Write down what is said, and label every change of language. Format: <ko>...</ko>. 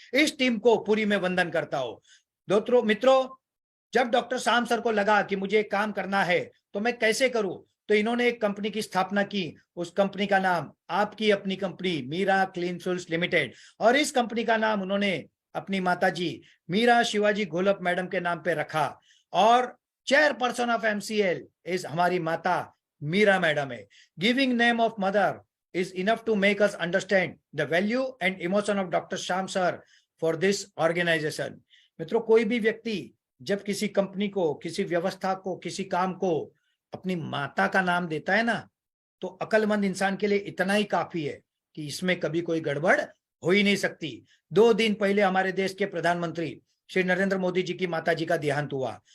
<hi>इस टीम को पूरी में वंदन करता हूं। दोस्तों मित्रों, जब डॉक्टर शाम सर को लगा कि मुझे एक काम करना है तो मैं कैसे करूं, तो इन्होंने एक कंपनी की स्थापना की। उस कंपनी का नाम आपकी अपनी company Meera clean fuels limited, और इस कंपनी का नाम उन्होंने अपनी माताजी मीरा शिवाजी घोलप मैडम के नाम पे रखा। और</hi> <en>chairperson of MCL is</en> <hi>हमारी माता मीरा मैडम है।</hi> <en>Giving name of mother is enough to make us understand the value and emotion of Dr. Sham sir for this organization.</en> <hi>मित्रों, कोई भी व्यक्ति जब किसी कंपनी को, किसी व्यवस्था को, किसी काम को अपनी माता का नाम देता है ना, तो अक्लमंद इंसान के लिए इतना ही काफी है कि इसमें कभी कोई गड़बड़ हो ही नहीं सकती। 2 दिन पहले हमारे देश के प्रधानमंत्री श्री नरेंद्र मोदी जी की माता जी का देहांत हुआ।</hi>